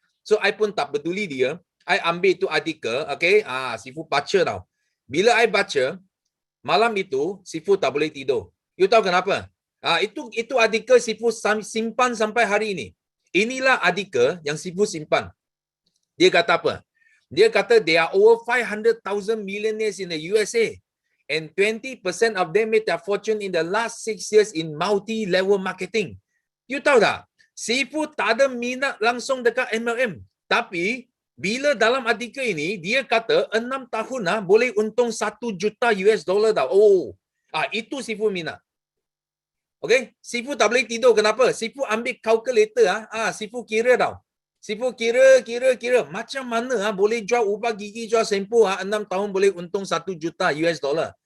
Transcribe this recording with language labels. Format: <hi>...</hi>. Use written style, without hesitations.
<ms>So I pun tak peduli dia. I ambil itu artikel, okay, Sifu baca tau. Bila I baca, malam itu Sifu tak boleh tidur. You tahu kenapa? Itu artikel Sifu simpan sampai hari ini. Inilah artikel yang Sifu simpan. Dia kata apa? Dia kata</ms> <en>there are over 500,000 millionaires in the USA and 20% of them made their fortune in the last 6 years in multi-level marketing.</en> <ms>You tahu tak? Sifu tak ada minat langsung dekat MLM. Tapi bila dalam artikel ini dia kata 6 tahun boleh untung 1 juta US dollar tau. Oh, itu Sifu minat. Okay, Sifu tak boleh tidur. Kenapa? Sifu ambil calculator. Sifu kira tau. Sifu kira macam mana boleh jual ubat gigi, jual sempu 6 tahun boleh untung 1 juta US dollar.</ms>